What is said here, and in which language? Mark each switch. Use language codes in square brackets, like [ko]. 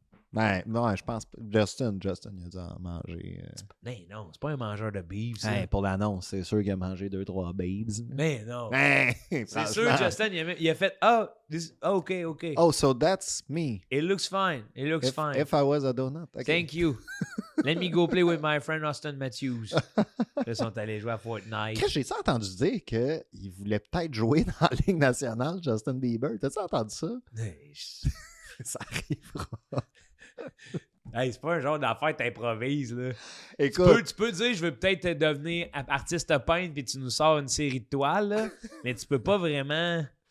[fr] Ben, non, je pense pas. Justin, il a dû en manger. Mais non, c'est pas un mangeur de beeves, ça. Hey, pour l'annonce, c'est sûr qu'il a mangé 2-3 babes. Mais non. Hey, C'est sûr, Justin, il a fait OK. [en] Oh, so that's me. It looks fine. It looks fine. If I was a donut. Okay. Thank you. Let me go play with my friend Austin Matthews. [fr] Ils sont allés jouer à Fortnite. J'ai-tu entendu dire qu'il voulait peut-être jouer dans la Ligue nationale, Justin Bieber? T'as-tu entendu ça? Hey, Ça arrivera. hey, c'est pas un genre d'affaire que t'improvises, là. Écoute, Tu peux dire, je veux peut-être devenir artiste peintre puis tu nous sors une série de toiles, là, mais tu peux pas vraiment...